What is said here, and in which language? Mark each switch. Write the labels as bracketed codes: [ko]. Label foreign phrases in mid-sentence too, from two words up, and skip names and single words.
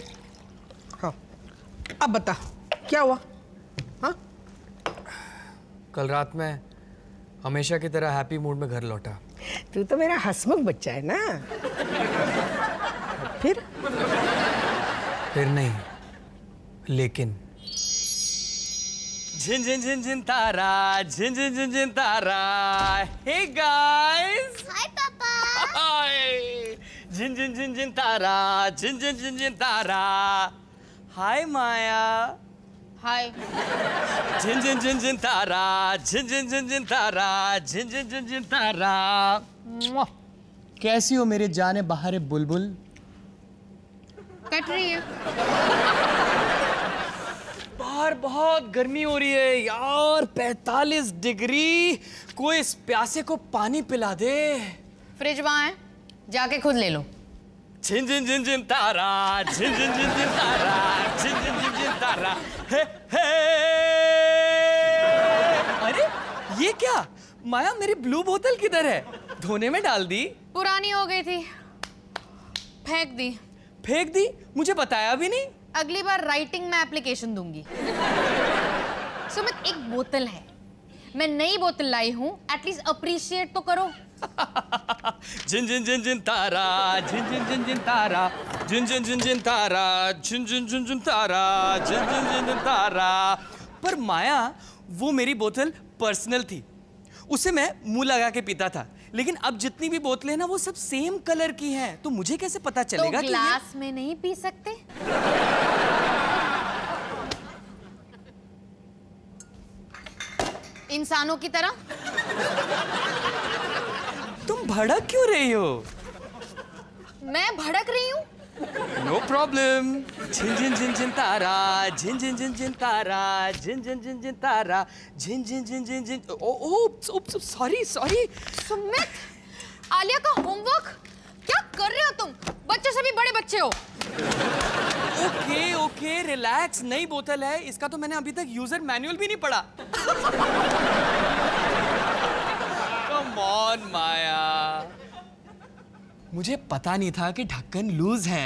[hi] हाँ, अब बता क्या हुआ? हाँ? कल रात में हमेशा की तरह [en] happy mood [hi] में घर लौटा। तू तो मेरा हंसमुख बच्चा है ना। फिर नहीं, लेकिन झिन झिन झिन झिन तारा, झिन झिन झिन झिन तारा। [en] Hey guys, [hi] हाय पापा। हाय। झिन झिन झिन झिन तारा, झिन झिन झिन झिन तारा। हाय माया। हाय। झिन झिन झिन झिन तारा, झिन झिन झिन झिन तारा, झिन झिन झिन झिन तारा। मुआ। कैसी हो मेरे जाने बहारे बुलबुल? कट रही है। बाहर बहुत गर्मी हो रही है यार, 45 डिग्री। कोई इस प्यासे को पानी पिला दे। फ्रिज वहां है, जाके खुद ले लो। झिन झिन झिन झिन तारा, झिन झिन झिन झिन तारा, झिन झिन झिन झिन तारा। हे हे। अरे ये क्या माया, मेरी ब्लू बोतल किधर है? धोने में डाल दी? पुरानी हो गई थी, फेंक दी। फेंक दी? मुझे बताया भी नहीं। अगली बार राइटिंग में एप्लीकेशन दूंगी। सुमित, एक बोतल है, मैं नई बोतल लाई हूं, [en] at least appreciate [hi] तो करो। झिन झिन झिन झिन तारा, झिन झिन झिन झिन तारा, झिन झिन झिन झिन तारा, झिन झिन झिन झिन तारा, झिन झिन झिन झिन तारा। पर माया, वो मेरी बोतल पर्सनल थी, उसे मैं मुंह लगा के पीता था। लेकिन अब जितनी भी बोतलें ना वो सब [en] same colour [hi] की हैं, तो मुझे कैसे पता चलेगा तो ग्लास में नहीं पी सकते? इंसानों की तरह। तुम भड़क क्यों रही हो? मैं भड़क रही हूँ? [en] No problem. [hi] झिन झिन झिन झिन तारा, झिन झिन झिन झिन तारा, झिन झिन झिन झिन तारा, झिन झिन झिन झिन झिन। [en] Oh sorry sorry. [hi] सुमित, आलिया का होमवर्क क्या कर रहे हो तुम? बच्चे सभी बड़े बच्चे हो। [en] okay okay relax, [hi] नई बोतल है, इसका तो मैंने अभी तक [en] user manual [hi] भी नहीं पढ़ा। [en] Come on [hi] माया, मुझे पता नहीं था कि ढक्कन लूज है।